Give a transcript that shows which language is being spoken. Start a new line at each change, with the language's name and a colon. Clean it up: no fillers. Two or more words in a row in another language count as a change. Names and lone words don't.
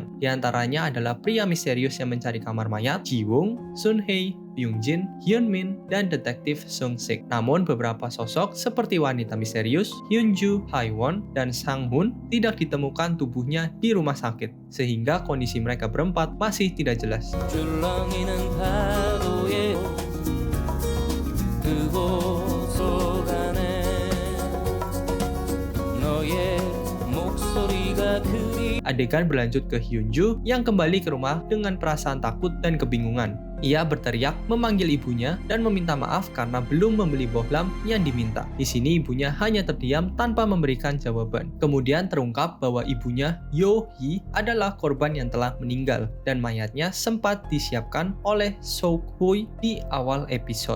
Indonesian: Di antaranya adalah pria misterius yang mencari kamar mayat, Ji-woong, Sun-hye, Byung-jin, Hyun-min, dan detektif Sung-sik. Namun beberapa sosok seperti wanita misterius, Hyunju, Haewon, dan Sang-hun tidak ditemukan tubuhnya di rumah sakit, sehingga kondisi mereka berempat masih tidak jelas.
Korean: 줄렁이는 파도에 그곳 안에 너의 목소리가 그리
Indonesian: Adegan berlanjut ke Hyunju yang kembali ke rumah dengan perasaan takut dan kebingungan. Ia berteriak memanggil ibunya dan meminta maaf karena belum membeli bohlam yang diminta. Di sini ibunya hanya terdiam tanpa memberikan jawaban. Kemudian terungkap bahwa ibunya, Yo-hee, adalah korban yang telah meninggal dan mayatnya sempat disiapkan oleh Seok-hui di awal episode.